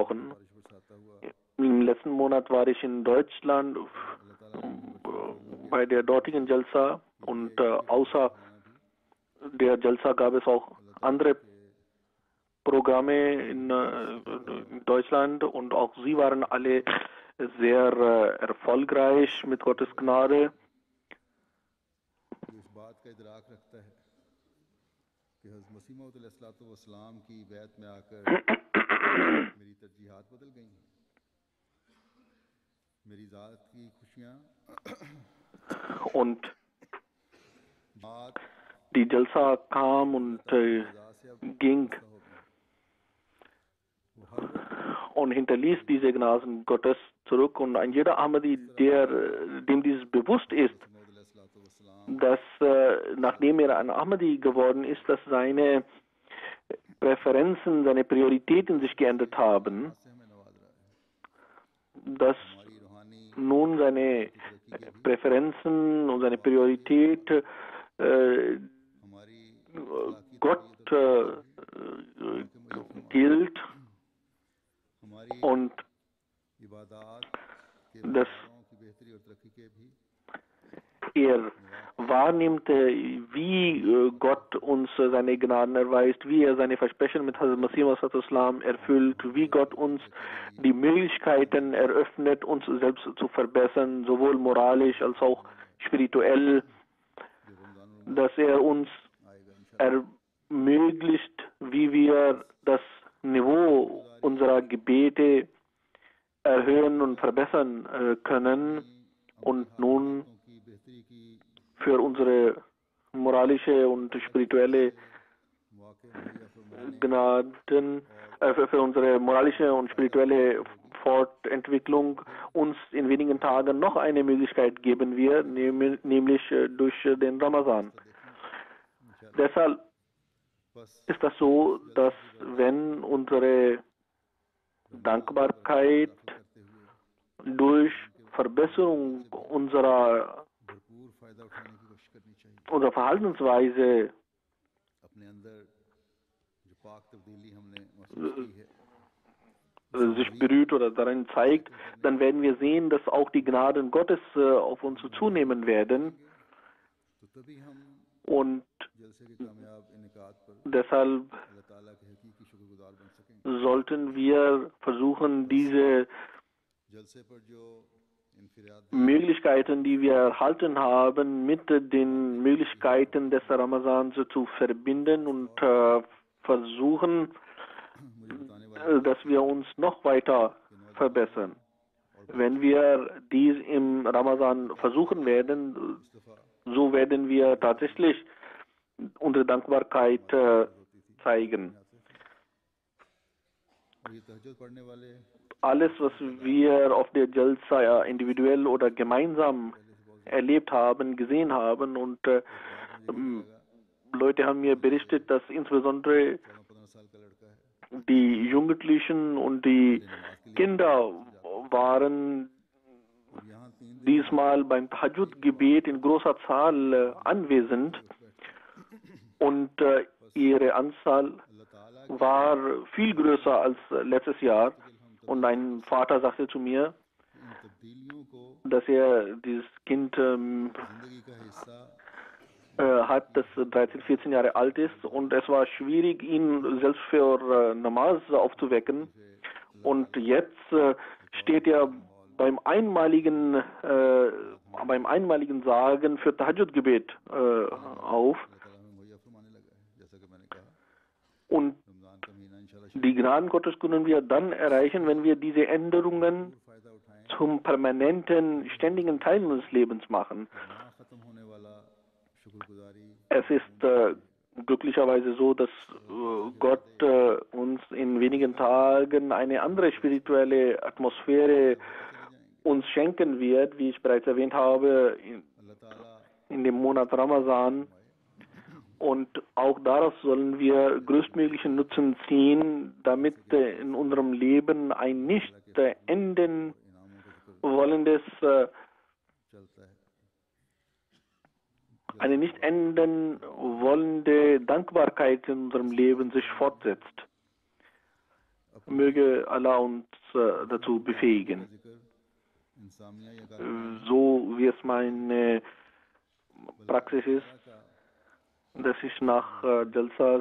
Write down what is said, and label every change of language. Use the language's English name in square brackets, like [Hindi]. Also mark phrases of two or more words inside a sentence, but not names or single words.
[German] Im letzten Monat war ich in Deutschland bei der dortigen Jalsa und außer der Jalsa gab es auch andere Programme in Deutschland und auch sie waren alle sehr erfolgreich mit Gottes Gnade. [Urdu] جو اس بات کا ادراک رکھتا ہے کہ حضرت مسیح موعود علیہ السلام کی بیعت میں آکر میری ترجیحات بدل گئی ہیں، میری ذات کی خوشیاں [German] Und [Urdu] بات [German] die Jalsa kam und [Urdu] رضا سے اب [German] ging [Urdu] ہو گئی۔ وہ ہر وقت [German] und hinterließ diese Gnaden Gottes zurück. Und ein jeder Ahmadi, dem dies bewusst ist, [Urdu] موعود علیہ السلام [German] dass nachdem er ein Ahmadi geworden ist, dass seine Präferenzen, seine Prioritäten sich geändert haben, [Urdu] سے ہمیں نواز رہا ہے. [German] dass [Urdu] ہماری روحانی [German] nun seine Präferenzen und seine Priorität [Urdu] ہماری [German] Gott gilt [Urdu] ہماری [German] und [Urdu] عبادت کے [German] dass [Urdu] مکاروں کی بہتری اور ترقی کے بھی [German] er wahrnimmt, wie Gott uns seine Gnaden erweist, wie er seine Versprechen mit Hazrat Masih Maud erfüllt, wie Gott uns die Möglichkeiten eröffnet, uns selbst zu verbessern, sowohl moralisch als auch spirituell, dass er uns ermöglicht, wie wir das Niveau unserer Gebete erhöhen und verbessern können und nun [Urdu] کی بہتری کی [German] für unsere moralische und spirituelle [Urdu] موقعے مہیا فرمانے [German] Gnaden, für unsere moralische und spirituelle Fortentwicklung uns in wenigen Tagen noch eine Möglichkeit geben wir, nämlich durch den Ramazan. Deshalb [Urdu] بس [German] ist das so, dass wenn unsere Dankbarkeit [Urdu] کرتے ہوئے [German] durch Verbesserung unserer [Urdu] بھرپور فائدہ اٹھانے کی کوشش کرنی چاہیے. [German] unserer Verhaltensweise [Urdu] اپنے اندر جو پاک تبدیلی ہم نے محسوس کی ہے [German] sich berührt oder darin zeigt, dann werden wir sehen, dass auch die Gnaden Gottes auf uns zunehmen werden. [Urdu] تو تبھی ہم [German] Und [Urdu] جلسے کے کامیاب انکات پر [German] deshalb [Urdu] اللہ تعالیٰ کے حقیقی شکرگزار بن سکیں گے. [German] sollten wir versuchen, diese [Urdu] جلسے پر جو انفراد [German] Möglichkeiten, die wir erhalten haben, mit den Möglichkeiten des Ramazans zu verbinden und versuchen, [Urdu] مجھے بتانے والے [German] dass wir uns noch weiter verbessern. Wenn wir dies im Ramazan versuchen werden, मुस्तफ़ा so werden wir tatsächlich unsere Dankbarkeit zeigen. [Urdu] اور یہ تہجد پڑھنے والے [German] Alles, was wir auf der Jalsa individuell oder gemeinsam erlebt haben, gesehen haben und Leute haben mir berichtet, dass insbesondere [Urdu] 14-15 سال کا لڑکا ہے [German] die Jugendlichen und die Kinder waren [Urdu] اور یہاں 3 دن [German] diesmal beim Tahajjud-Gebet in großer Zahl anwesend und ihre Anzahl [Urdu] اللہ تعالیٰ [German] war viel größer als letztes Jahr. Und ein Vater sagte zu mir, [Urdu] ان تبدیلیوں کو [German] dass er dieses Kind [Urdu] زندگی کا حصہ [German] hat, das 13, 14 Jahre alt ist und es war schwierig, ihn selbst für Namaz aufzuwecken. Und jetzt steht er beim einmaligen Sagen für Tahajjud-Gebet auf. [Urdu] اللہ تعالیٰ ہمیں مہیا فرمانے لگا ہے. جیسا کہ میں نے کہا [German] Und [Urdu] رمضان کا مہینہ انشاءاللہ [German] die Gnaden Gottes können wir dann erreichen, wenn wir diese Änderungen [Urdu] فائدہ اٹھائیں. [German] zum permanenten, ständigen Teil unseres Lebens machen. [Urdu] نہ ختم ہونے والا شکرگزاری [German] Es ist glücklicherweise so, dass Gott uns in wenigen Tagen eine andere spirituelle Atmosphäre uns schenken wird, wie ich bereits erwähnt habe, [Urdu] اللہ تعالیٰ [German] in dem Monat Ramazan. Und auch daraus sollen wir größtmöglichen Nutzen ziehen, damit in unserem Leben ein nicht enden [Urdu] انعاموں کا ذکر [German] wollendes, [Urdu] چلتا ہے. [German] eine nicht enden wollende Dankbarkeit in unserem Leben sich fortsetzt. Möge Allah uns dazu befähigen. [Urdu] ذکر انسامیہ یا کارخانہ [German] so wie es meine Praxis ist, dass ich nach Jalsas